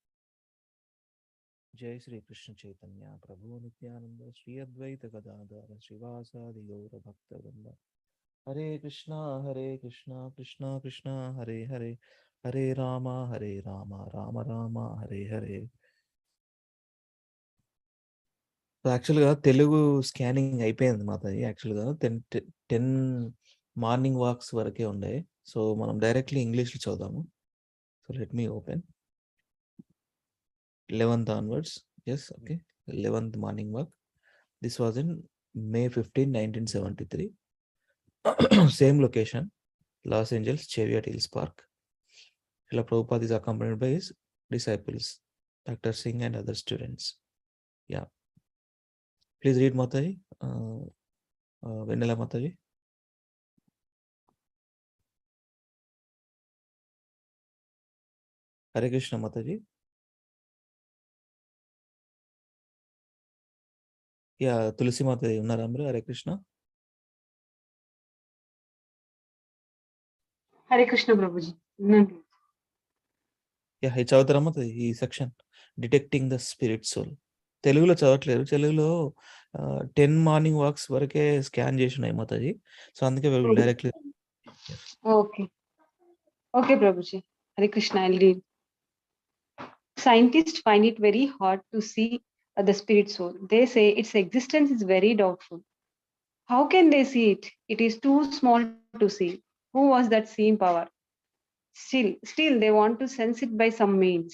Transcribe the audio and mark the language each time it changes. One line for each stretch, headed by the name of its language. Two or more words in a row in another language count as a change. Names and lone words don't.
Sanskrit: Jai Sri Krishna Chaitanya Prabhu Nityananda Sri Advaita Gadadara Srivasadi Gaura Bhakta Vrinda Hare Krishna Krishna Krishna Hare Hare Hare Rama Rama Rama Hare Hare.
Telugu: సో యాక్చువల్‌గా తెలుగు స్కానింగ్ అయిపోయింది మాది యాక్చువల్‌గా 10
English: morning walks
Telugu: వరకే ఉండే.
English: సో
Telugu: మనం డైరెక్ట్‌లీ ఇంగ్లీష్‌లో చదువుదాము.
English: So let me open 11th onwards. Yes, okay. 11th morning walk. This was in May 15, 1973. Same location, Los Angeles, Cheviot Hills Park. Srila Prabhupada is accompanied by his disciples, Dr. Singh and other students. Yeah. Please read Mataji. Venela Mataji. Hare Krishna Mataji.
Telugu: Yeah, Tulsi Mataji ఉన్నారా అమ్రు.
English: Hare Krishna. Hare Krishna Prabhuji. Yeah,
Telugu: ఈ చదువుతారా Mataji ఈ
English: section detecting the spirit soul.
Telugu: తెలుగులో చదవట్లేదు. తెలుగులో 10
English: morning walks
Telugu: వరకే స్కాన్ చేసి ఉన్నాయి Mataji. సో అందుకే డైరెక్ట్లీ.
English: Okay. Okay, Prabhuji. Hare Krishna, I'll read. Scientists find it very hard to see the spirit soul. They say its existence is very doubtful. How can they see it? It is too small to see. Who was that seeing power? Still, they want to sense it by some means.